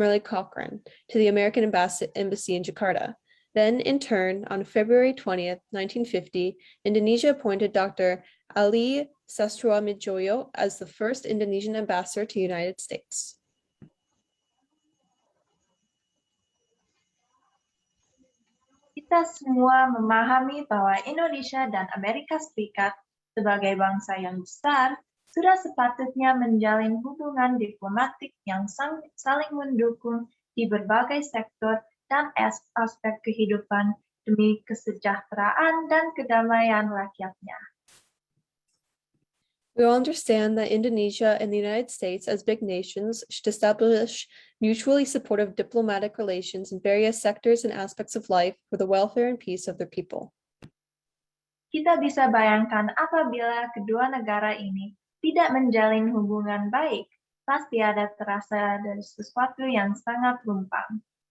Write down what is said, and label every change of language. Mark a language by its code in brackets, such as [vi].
[en] Merrill Cochrane, to the American Embassy in Jakarta. Then, in turn, on February 20th, 1950, Indonesia appointed Dr. Ali Sastroamidjojo as the first Indonesian ambassador to the United States. [id] Kita semua memahami bahwa Indonesia dan Amerika Serikat sebagai bangsa yang besar sudah sepatutnya menjalin hubungan diplomatik yang saling mendukung di berbagai sektor dan aspek kehidupan demi kesejahteraan dan kedamaian rakyatnya. [en] We all understand that Indonesia and the United States, as big nations, should establish mutually supportive diplomatic relations in various sectors and aspects of life for the welfare and peace of their people. [id] Kita bisa bayangkan apabila kedua negara ini tidak menjalin hubungan baik, pasti ada terasa dari sesuatu yang sangat rumpang.